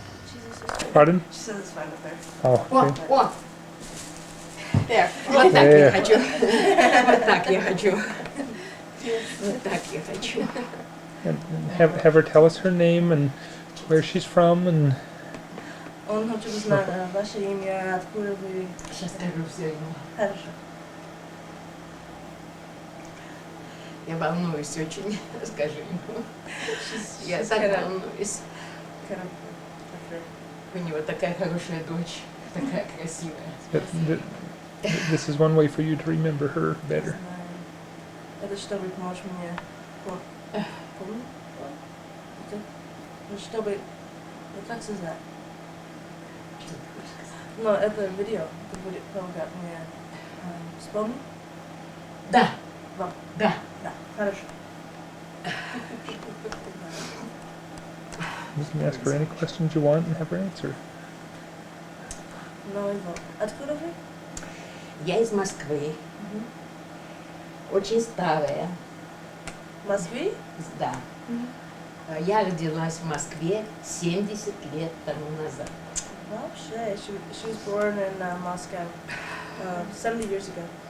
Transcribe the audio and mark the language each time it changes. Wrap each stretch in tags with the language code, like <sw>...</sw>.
<en>Cheesy sister. Pardon? She says it's fine up there. Oh, okay.</en> <ru>О! Так, вот так я хочу. Вот так я хочу. Вот так я хочу.</ru> <en>And have her tell us her name and where she's from, and</en> <ru>Он хочет узнать ваше имя, откуда вы. Сейчас скажу все ему. Хорошо. Я волнуюсь очень, скажи ему. Я так волнуюсь. У него такая хорошая дочь, такая красивая.</ru> <en>this is one way for you to remember her better.</en> <ru>Это чтобы поможешь мне помнить? Это чтобы... Как сказать? Но это видео. Это будет помогать мне вспомнить? Да, Вам? да. Да. Хорошо.</ru> <en>You can ask her any questions you want and have her answer.</en> <ru>Но его. Откуда вы? Я из Москвы, очень старая. В Москве? Да. Я родилась в Москве 70 лет тому назад. Вообще,</ru> <en>she was born in Moscow 70 years ago.</en>